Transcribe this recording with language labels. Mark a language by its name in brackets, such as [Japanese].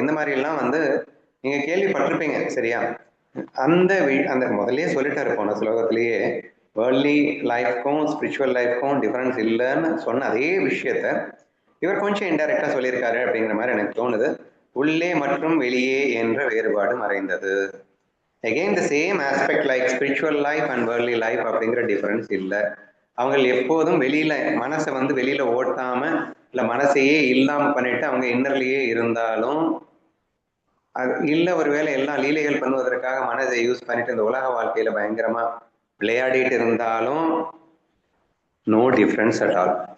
[Tamil] இந்த மாதிரி எல்லாம் நீங்க கேள்விப்பட்டிருப்பீங்க. சரியா? அந்த முதல்லயே சொல்லிட்டாரு போன ஸ்லோகத்திலேயே, [English] worldly லைஃப்க்கும் spiritual லைஃப்க்கும் difference [Tamil] இல்லைன்னு சொன்ன அதே விஷயத்த இவர் கொஞ்சம் இன்டைரக்டா சொல்லியிருக்காரு அப்படிங்கிற மாதிரி எனக்கு தோணுது. உள்ளே மற்றும் வெளியே என்ற வேறுபாடு மறைந்தது. [English] again the same aspect like spiritual life and worldly life [Tamil] அப்படிங்கிற டிஃபரன்ஸ் இல்லை. அவங்க எப்போதும் வெளியில மனசை வந்து வெளியில ஓட்டாம இல்ல மனசையே இல்லாம பண்ணிட்டு அவங்க இன்னர்லயே இருந்தாலும், அது இல்ல ஒருவேளை எல்லாம் லீலைகள் பண்ணுவதற்காக மனதை யூஸ் பண்ணிட்டு இந்த உலக வாழ்க்கையில பயங்கரமா விளையாடிட்டு இருந்தாலும் [English] No difference at all.